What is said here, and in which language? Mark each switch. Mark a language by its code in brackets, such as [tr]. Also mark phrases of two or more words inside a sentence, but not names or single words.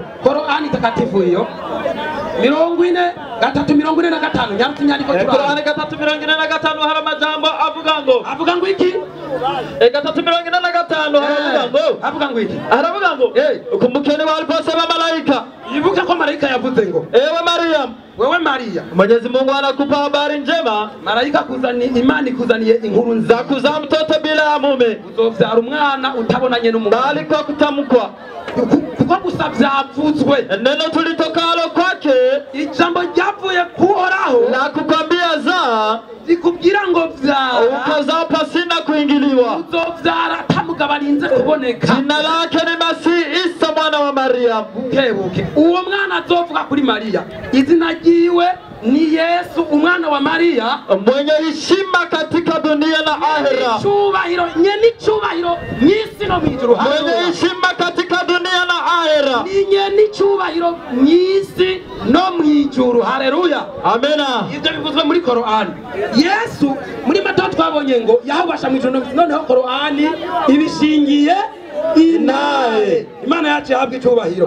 [sw] Korani takatifu [rn] iyo 43:45 nyarutse inyandiko. Korani 3:45 hari amajambo avuga ngo iki? 3:45 avuga ngo iki? Aravuga ngo kumukene wali pose bamalayika. Ibuka ko malayika yavuze ngo [sw] ewe Maria, wewe Maria, Mwenyezi Mungu anakupa habari njema. [rn] Malaika Imana ikuzaniye inkuru nziza, [sw] kuzaa mtoto bila mume, [rn] uzovyara umwana utabonanye n'umugabo. [sw] Bali kwa kutamkwa, [rn] kuko gusa vyavuzwe. [sw] Neno tulitokalo kwake, [rn] ijambo ryavuye kuhoraho, [sw] na kukwambia za [rn] zikubwira ngo vyara, [sw] ukazaa pasina kuingiliwa, [rn] uzovyara atamugabo arinze kuboneka. [sw] Jina lake ni Masihi Isa mwana wa Maria. [rn] Bukebuke uwo mwana azovuga kuri Maria, izina ryiwe ni Yesu umwana wa Maria, [sw] mwenye heshima katika dunia na ahera. [rn] Nyeni cyubahiro mwisi no mwijuru. [sw] Mwenye heshima katika dunia na ahera. [rn] Ni nyeni cyubahiro mwisi no mwijuru. Haleluya. Amena. Ibyo bivuzwe muri Korani. Yesu muri Matayo twabonye ngo yahubasha mwijuru no mwijuru. Noneho Korani ibishingiye inaye. Imana yacu yahabwa icyubahiro.